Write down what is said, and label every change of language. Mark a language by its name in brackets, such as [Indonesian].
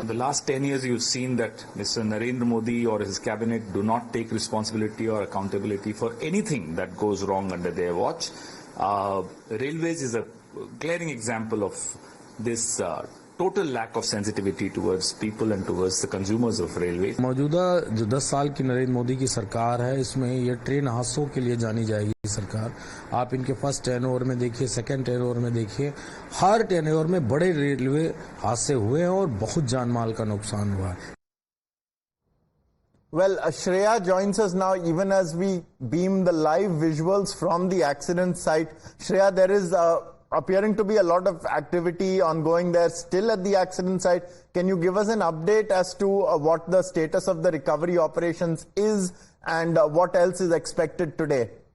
[English] In the last 10 years, you've seen that Mr. Narendra Modi or his cabinet do not take responsibility or accountability for anything that goes wrong under their watch. Railways is a glaring example of this total lack of sensitivity towards people and towards the consumers of railways. [Hindi] मौजूदा जो 10 साल की नरेंद्र मोदी की सरकार है, इसमें ये train हादसों के लिए जानी जाएगी सरकार। आप इनके फर्स्ट टेनओवर में देखिए, सेकंड टेनओवर में देखिए, हर टेनओवर में बड़े रेलवे हादसे हुए हैं और बहुत जान माल का नुकसान हुआ है। [English] Well, Shreya joins us now even as we beam the live visuals from the accident site. Shreya, there is appearing to be a lot of activity ongoing there still at the accident site. Can you give us an update as to what the status of the recovery operations is and what else is expected today?